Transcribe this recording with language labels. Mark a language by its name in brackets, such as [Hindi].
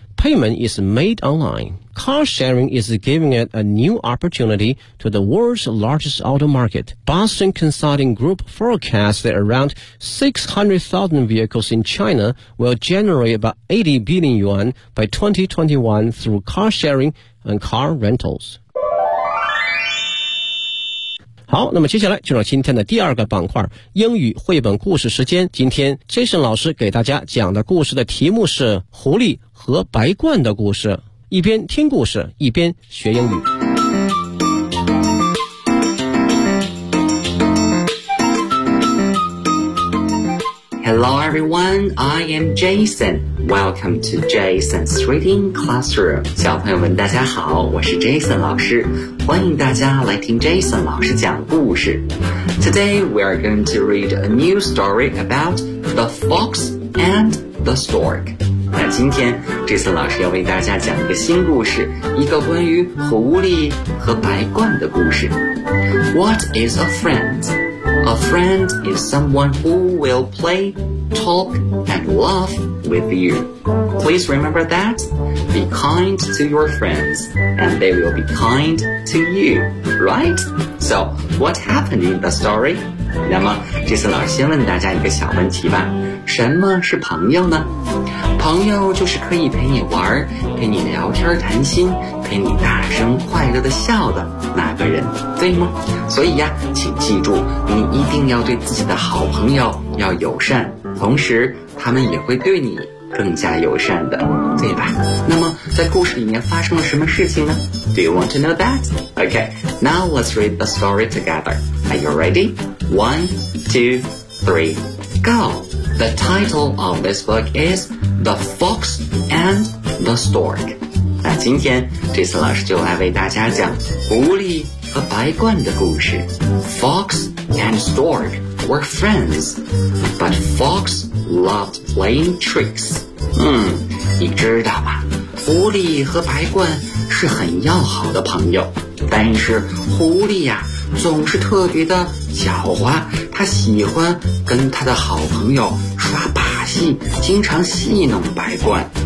[English] Payment is made online. Car sharing is giving it a new opportunity to the world's largest auto market. Boston Consulting Group forecasts that around 600,000 vehicles in China will generate about 80 billion yuan by 2021 through car sharing and car rentals. [Chinese] 好，那么接下来就让今天的第二个板块英语绘本故事时间。今天 Jason 老师给大家讲的故事的题目是狐狸和白鹳的故事，一边听故事一边学英语。 [English] Hello everyone, I am Jason. Welcome to Jason's Reading Classroom. [Chinese] 小朋友们大家好，我是 Jason 老师，欢迎大家来听 Jason 老师讲故事。 [English] Today we are going to read a new story about the fox and the stork. [Chinese] 那今天 Jason 老师要为大家讲一个新故事，一个关于狐狸和白鹳的故事。 [English] What is a friend? A friend is someone who will play, talk, and laugh with you. Please remember that. Be kind to your friends, and they will be kind to you, right? So, what happened in the story? [Chinese] 那么，这次老师先问大家一个小问题吧。什么是朋友呢？朋友就是可以陪你玩，陪你聊天谈心，陪你大声快乐地笑的那个人，对吗？所以呀，请记住，你一定要对自己的好朋友要友善，同时他们也会对你更加友善的，对吧？那么在故事里面发生了什么事情呢？ [English] Do you want to know that? Okay, now let's read the story together. Are you ready? 1, 2, 3, go! The title of this book is The Fox and the Stork. [Chinese] 那今天这次老师就来为大家讲狐狸和白鹳的故事。 [English] Fox and Stork were friends, but Fox loved playing tricks. [Chinese] 你知道吗？狐狸和白鹳是很要好的朋友，但是狐狸呀，总是特别的狡猾，他喜欢跟他的好朋友耍把戏，经常戏弄白鹳。